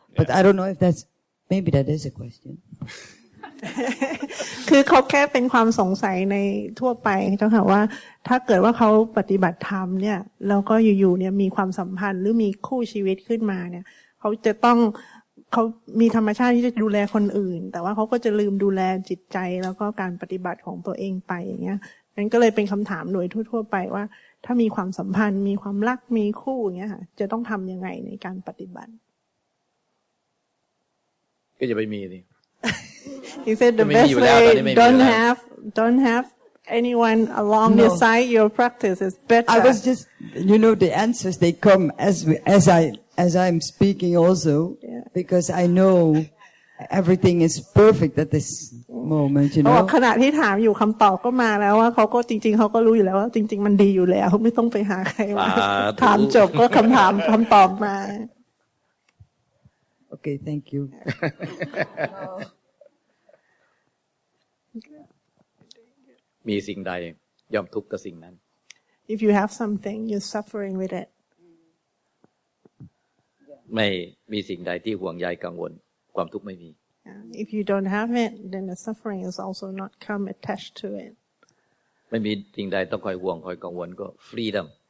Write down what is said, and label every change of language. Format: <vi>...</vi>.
<en>But I don't know if maybe that is a question.</en> <th>คือเขาแค่เป็นความสงสัยในทั่วไปเจ้าค่ะว่าถ้าเกิดว่าเขาปฏิบัติธรรมเนี่ยแล้วก็อยู่ๆเนี่ยมีความสัมพันธ์หรือมีคู่ชีวิตขึ้นมาเนี่ยเขามีธรรมชาติที่จะดูแลคนอื่นแต่ว่าเขาก็จะลืมดูแลจิตใจแล้วก็การปฏิบัติของตัวเองไปอย่างเงี้ยนั้นก็เลยเป็นคำถามโดยทั่วๆไปว่าถ้ามีความสัมพันธ์มีความรักมีคู่อย่างเงี้ยค่ะจะต้องทำยังไงในการปฏิบัติ ก็จะไปมีดิ</th> <en>He said the best way don't have anyone along your side. Your practice is better. I was just, the answers they come as I'm speaking also, because I know everything is perfect at this moment.</en> <th>ขณะที่ถามอยู่คำตอบก็มาแล้วว่าเขาก็จริงๆเขาก็รู้อยู่แล้วว่าจริงๆมันดีอยู่แล้วไม่ต้องไปหาใครมาถามจบก็คำตอบมา</th> <en>Okay, thank you.</en> <th>มีสิ่งใดย่อมทุกข์กับสิ่งนั้น</th> <en>If you have something, you're suffering with it.</en> <th>ไม่มีสิ่งใดที่ห่วงใยกังวลความทุกข์ไม่มี</th> <en>If you don't have it, then the suffering is also not come attached to it.</en> <th>ไม่มีสิ่งใดต้องคอยห่วงคอยกังวลก็ freedom.</th>